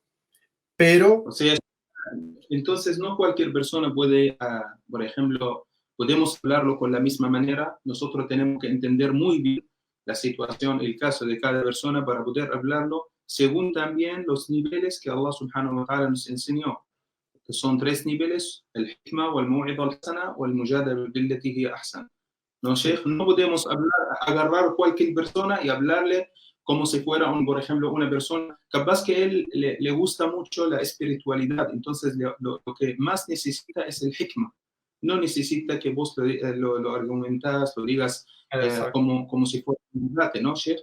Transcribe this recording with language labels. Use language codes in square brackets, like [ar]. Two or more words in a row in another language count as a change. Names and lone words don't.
[es] Pero, O sea, entonces no cualquier persona puede, por ejemplo, podemos hablarlo con la misma manera. Nosotros tenemos que entender muy bien la situación, el caso de cada persona para poder hablarlo según también los niveles que Allah [ar] سبحانه وتعالى [es] nos enseñó, que son tres niveles: el hikma, o el [ar] الموعظة الحسنة, [es] o el [ar] المجادلة بالتي هي أحسن. [es] No, Sheikh, no podemos agarrar cualquier persona y hablarle como si fuera, por ejemplo, una persona, capaz que él le gusta mucho la espiritualidad, entonces lo que más necesita es el hikma. No necesita que vos lo argumentas, lo digas como si fuera un debate, ¿no, Sheikh?